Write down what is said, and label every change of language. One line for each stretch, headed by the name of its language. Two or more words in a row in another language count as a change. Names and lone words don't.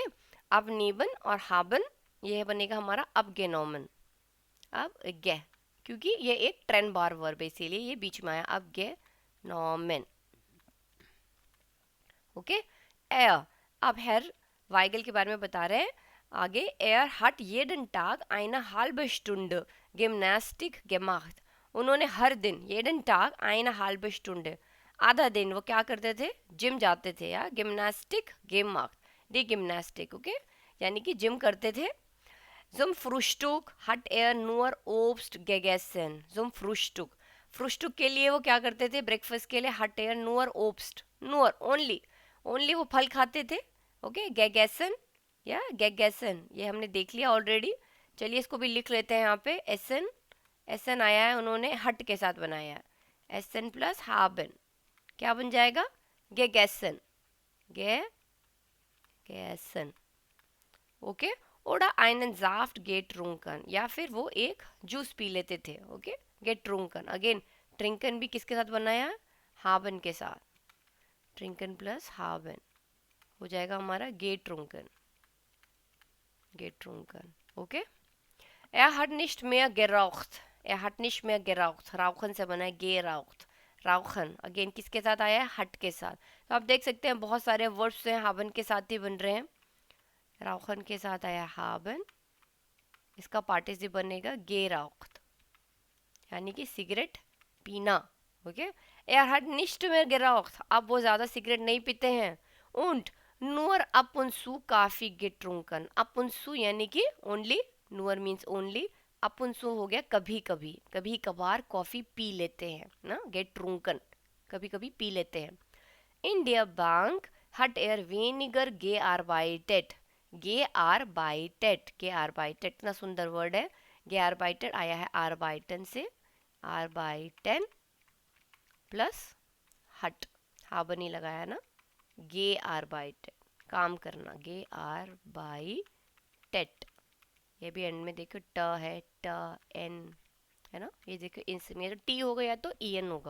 Hindi: अब नीबन और हाबन, ये बनेगा हमारा अब गेनोमन, अब गे, क्योंकि ये एक ट्रेन बार वर्ब है इसीलिए ये बीच में आया, अब गे नॉमेन, ओके। एयर, अब हेर वाइगल के बारे में बता रहे हैं आगे,
German: er hat jeden Tag eine halbe Stunde Gymnastik gemacht,
Hindi: उन्होंने हर दिन
German: jeden Tag eine halbe Stunde,
Hindi: आधा दिन वो क्या करते थे, जिम जाते थे, या गिम्नास्टिक gemacht,
German: die Gymnastik,
Hindi: ओके, यानी कि जिम करते थे।
German: zum Frühstück hat er nur Obst gegessen, zum Frühstück,
Hindi: फ्रुस्टुक के लिए वो क्या करते थे, ब्रेकफास्ट के लिए
German: hat er nur Obst,
Hindi: nur ओनली, ओनली वो फल खाते थे, ओके, gegessen या गैगेसन, ये हमने देख लिया ऑलरेडी। चलिए इसको भी लिख लेते हैं यहाँ पे, एसन, एसन आया है, उन्होंने हट के साथ बनाया है, एसन प्लस हाबन, क्या बन जाएगा, गैगेसन, गैगेसन, ओके।
German: ओडा einen Saft getrunken,
Hindi: या फिर वो एक जूस पी लेते थे, ओके, getrunken, अगेन ट्रिंकन भी किसके साथ बनाया, हाबन के साथ, ट्रिंकन प्लस हाबन हो जाएगा हमारा गेट्रुंकन, गेट्रुंकन। ओके।
German: Er hat nicht mehr geraucht, er hat nicht mehr geraucht, rauchen
Hindi: से बना है
German: geraucht, rauchen
Hindi: अगेन किसके साथ आया है, हट के साथ। तो आप देख सकते हैं बहुत सारे वर्ड्स हैं हाबन के साथ ही बन रहे हैं। rauchen के साथ आया haben, इसका पार्टिसिप बनेगा geraucht, यानी कि सिगरेट पीना। ओके।
German: er hat nicht mehr geraucht,
Hindi: अब वो ज़्यादा सिगरेट नहीं पीते हैं।
German: und nur ab und zu काफ़ी getrunken, ab und zu
Hindi: यानी कि ओनली,
German: nur मीन्स ओनली, ab und zu
Hindi: हो गया कभी कभी, कभी कभार कॉफ़ी पी लेते हैं ना, getrunken कभी कभी पी लेते हैं।
German: In der Bank hat er weniger gearbeitet, gearbeitet, gearbeitet
Hindi: इतना सुंदर वर्ड है। gearbeitet आया है arbeiten से, arbeiten प्लस हट, haben ही लगाया ना, gearbeitet काम करना, gearbeitet। ये भी एंड में देखो ट है, ट एन है ना, ये देखो इसमें तो टी होगा या तो ई एन होगा।